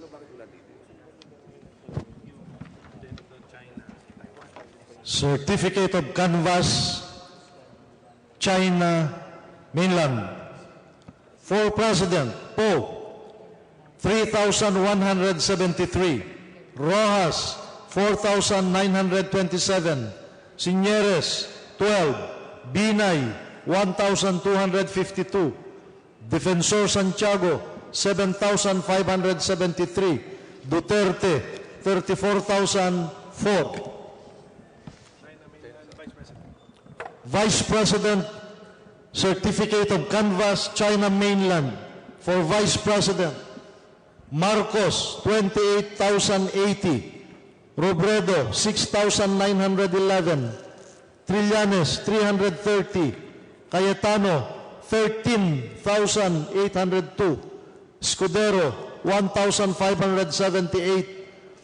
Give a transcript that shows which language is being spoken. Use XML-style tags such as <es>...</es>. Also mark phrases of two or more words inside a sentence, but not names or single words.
<en>Certificate of Canvas, China, mainland. For President, Poe, 3,173. Rojas, 4,927. Signeres, 12. Binay, 1,252. Defensor Santiago, 7,573. Duterte, 34,004. Vice President, Certificate of Canvas, China mainland. For Vice President, Marcos, 28,080. Robredo, 6,911. Trillanes, 330. Cayetano, 13,802. Escudero, 1,578.</en>